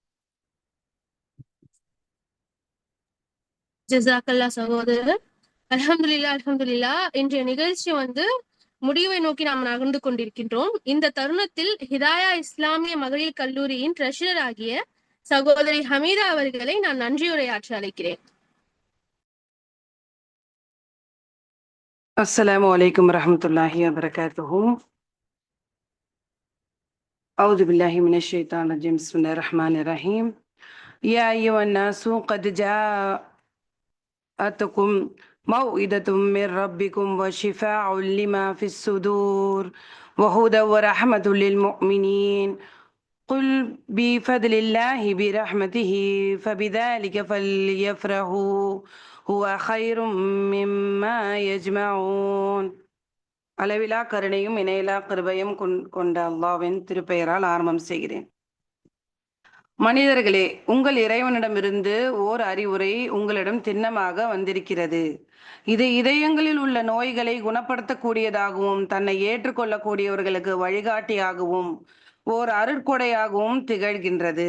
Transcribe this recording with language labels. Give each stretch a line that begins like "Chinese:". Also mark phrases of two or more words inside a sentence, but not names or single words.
Tamil: ஜஸாக்கல்லா சகோதரர். அல்ஹம்துலில்லாஹ். இன்றைய நிகழ்ச்சி முடிவை நோக்கி நாம் நகர்ந்து கொண்டிருக்கின்றோம். இந்த தருணத்தில் ஹிதாயா இஸ்லாமிய மகளிர் கல்லூரியின் ட்ரெஷரர் ஆகிய சகோதரி ஹமீதா அவர்களை நான் நன்றியுரையாற்ற அழைக்கிறேன்.
Arabic: السلام عليكم ورحمة الله وبركاته. أعوذ بالله من الشيطان الرجيم. بسم الله الرحمن الرحيم. يا أيها الناس قد جاءتكم موعظة من ربكم وشفاء لما في الصدور وهدى ورحمة للمؤمنين. قل بفضل الله برحمته فبذلك فليفرحوا هو خير مما يجمعون.
Tamil: அளவிலா கருணையும் இணையிலா கிருபையும் கொண்ட அல்லாஹ்வின் திருப்பெயரால் ஆரம்பம் செய்கிறேன். மனிதர்களே, உங்கள் இறைவனிடமிருந்து ஓர் அறிவுரை உங்களிடம் திண்ணமாக வந்திருக்கிறது. இது இதயங்களில் உள்ள நோய்களை குணப்படுத்தக்கூடியதாகவும் தன்னை ஏற்றுக்கொள்ளக்கூடியவர்களுக்கு வழிகாட்டியாகவும் ஓர் அருட்கொடையாகவும் திகழ்கின்றது.